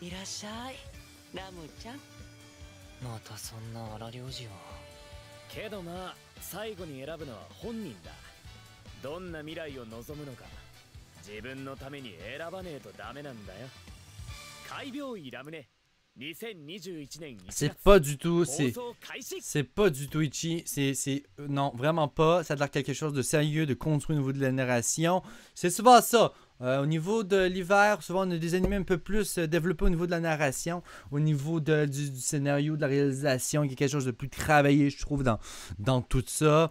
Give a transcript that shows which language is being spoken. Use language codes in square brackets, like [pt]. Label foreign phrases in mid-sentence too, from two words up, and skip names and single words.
[ja] いらっしゃい、ラムちゃん。またそんな荒療治を。けどまあ最後に選ぶのは本人だ。どんな未来を望むのか自分のために選ばねえとダメなんだよ。海病医ラムネ。 [fr] C'est pas du tout, c'est pas du tout Ichi, non, vraiment pas, ça a l'air quelque chose de sérieux, de construit au niveau de la narration, c'est souvent ça, au niveau de l'hiver, souvent on a des animés un peu plus développés au niveau de la narration, au niveau du scénario, de la réalisation, il y a quelque chose de plus travaillé, je trouve, dans tout ça.